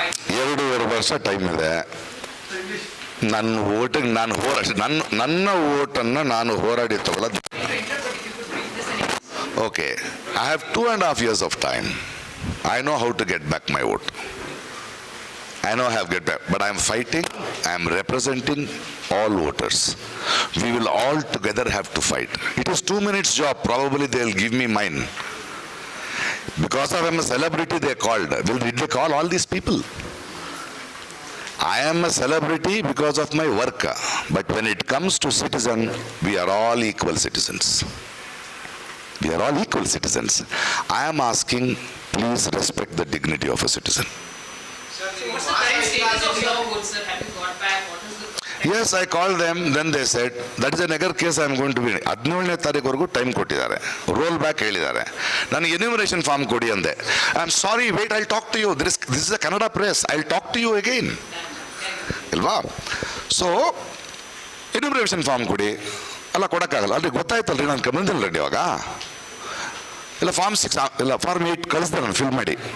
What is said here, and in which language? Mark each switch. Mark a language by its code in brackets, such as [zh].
[kn] 2.5 ವರ್ಷ ಟೈಮ್ ಇದೆ. ನನ್ನ ಓಟಿಗೆ ನಾನು ನನ್ನ ಓಟನ್ನು ನಾನು ಹೋರಾಡಿ ತಗೊಳ್ಳೋದು. [en] Okay, I have 2.5 years of time. I know how to get back my vote. I know I have get back, but I am fighting. I am representing all voters. We will all together have to fight. It is 2 minutes job. Probably they will give me mine. Because I am a celebrity, they called. Did they call all these people? I am a celebrity because of my work. But when it comes to citizen, we are all equal citizens. We are all equal citizens. I am asking, please respect the dignity of a citizen. So what's the current status of your vote, sir? Have you got back? What is the... Yes, I called them, then they said, that is a Nagar case I am going to be. [kn] 17ನೇ ತಾರೀಕುವರೆಗೂ time ಕೊಟ್ಟಿದ್ದಾರೆ, roll back ಹೇಳಿದ್ದಾರೆ. ನನಗೆ enumeration form ಕೊಡಿ ಅಂದೆ. [en] I am sorry, wait, I talk to you, this is a Kannada press, I talk to you again ಇಲ್ವಾ. [kn] So enumeration form ಕೊಡಿ, ಅಲ್ಲ ಕೊಡೋಕ್ಕಾಗಲ್ಲ, ಅಲ್ರಿ ಗೊತ್ತಾಯ್ತಲ್ರಿ, ನಾನು ಗಮನದಲ್ಲಿ ಇವಾಗ ಇಲ್ಲ ಫಾರ್ಮ್ 6 ಇಲ್ಲ ಫಾರ್ಮ್ 8 ಕಳಿಸ್ದೆ ನಾನು ಫಿಲ್ ಮಾಡಿ.